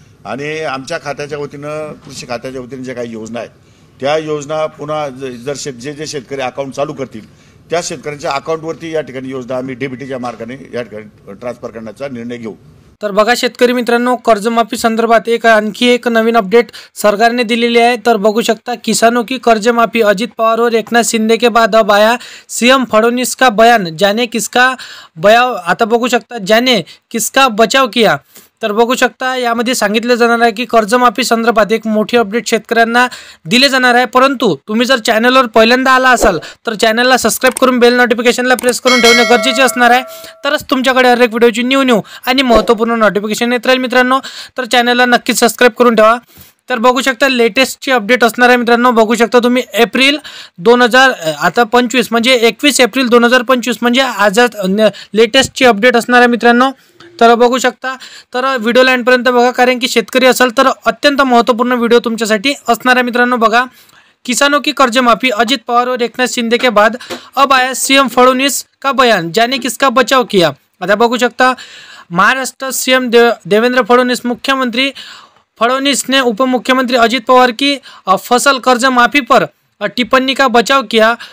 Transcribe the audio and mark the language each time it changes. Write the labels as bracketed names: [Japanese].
[Marathi] आणि आमच्या खात्याच्या वतीनं कृषी खात्याच्या वतीनं जे काही योजना आहेत त्या योजना पुन्हा जर जे शेतकरी अकाउंट चालू करतील त्या शेतकऱ्यांच्या अकाउंटवरती या ठिकाणी योजना आम्ही डीबीटीच्या मार्गाने या ठिकाणी ट्रान्सफर करण्याचा निर्णय घेऊ। तर बघा शेतकरी मित्रांनो, कर्जमाफी संदर्भात आणखी एक नवीन अपडेट सरकारने दिलेली आहे। तर बघू शकता, [Hindi] किसानों की कर्जमाफी, अजित पवार और एकनाथ शिंदे के बाद अब आया सीएम फडणवीस का बयान, जाने किसका बचाव। [Marathi] आता बघू शकता, [Hindi] जाने किसका बचाव किया। [Marathi] तर बघू शकता, यामध्ये सांगितलं जाणार आहे की कर्जमाफी संदर्भात एक मोठी अपडेट शेतकऱ्यांना दिले जाणार आहे। परंतु तुम्ही जर चॅनलवर पहिल्यांदा आला असाल तर चॅनलला सबस्क्राइब करून बेल नोटिफिकेशनला प्रेस करून ठेवणे गरजेचे असणार आहे। तरच तुमच्याकडे हर एक व्हिडिओची न्यू आणि महत्त्वपूर्ण नोटिफिकेशन येत राहील मित्रांनो। तर चॅनलला नक्कीच सबस्क्राइब करून ठेवा। तर बघू शकता, लेटेस्टची अपडेट असणार आहे मित्रांनो। बघू शकता तुम्ही, एप्रिल 2025 म्हणजे 21 एप्रिल 2025 म्हणजे आज लेटेस्टची अपडेट असणार आहे मित्रांनो। तर बघू शकता, तर व्हिडिओ लाईनपर्यंत बघा, कारण की शेतकरी असाल तर अत्यंत महत्त्वपूर्ण व्हिडिओ तुमच्यासाठी असणार आहे मित्रांनो। [Hindi] बघा, किसानों की कर्जमाफी, अजित पवार और एकनाथ शिंदे के बाद अब आया सीएम फडणवीस का बयान, जाने किसका बचाव किया। [Marathi] आता बघू शकता, [Hindi] महाराष्ट्र सीएम देवेंद्र फडणवीस, मुख्यमंत्री फडणवीस ने उप मुख्यमंत्री अजित पवार की फसल कर्ज माफी पर टिप्पणी का बचाव किया।